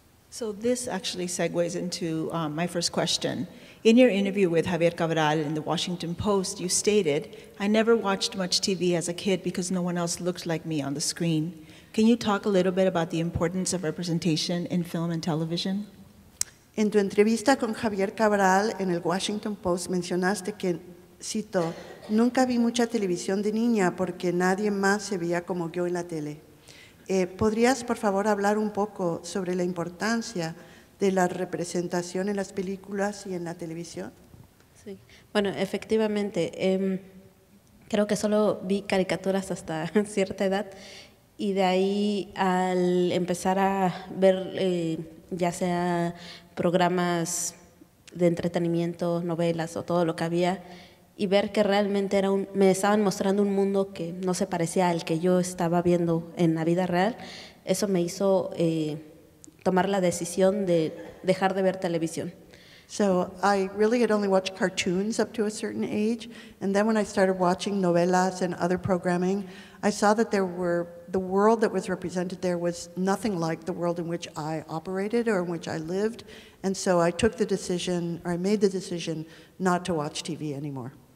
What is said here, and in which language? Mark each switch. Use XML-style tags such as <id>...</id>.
<en>So this actually segues into my first question. In your interview with Javier Cabral in the Washington Post, you stated, "I never watched much TV as a kid because no one else looked like me on the screen." Can you talk a little bit about the importance of representation in film and television?</en> <es>En tu entrevista con Javier Cabral en el Washington Post mencionaste que, cito, "Nunca vi mucha televisión de niña porque nadie más se veía como yo en la tele." ¿Podrías, por favor, hablar un poco sobre la importancia de la representación en las películas y en la televisión? Sí, bueno, efectivamente, creo que solo vi caricaturas hasta cierta edad, y de ahí al empezar a ver ya sea programas de entretenimiento, novelas o todo lo que había, y ver que realmente me estaban mostrando un mundo que no se parecía al que yo estaba viendo en la vida real, eso me hizo tomar la decisión de dejar de ver televisión.</es> <en>So I really had only watched cartoons up to a certain age, and then when I started watching novelas and other programming, I saw that the world that was represented there was nothing like the world in which I operated or in which I lived, and so I made the decision not to watch TV anymore.</en>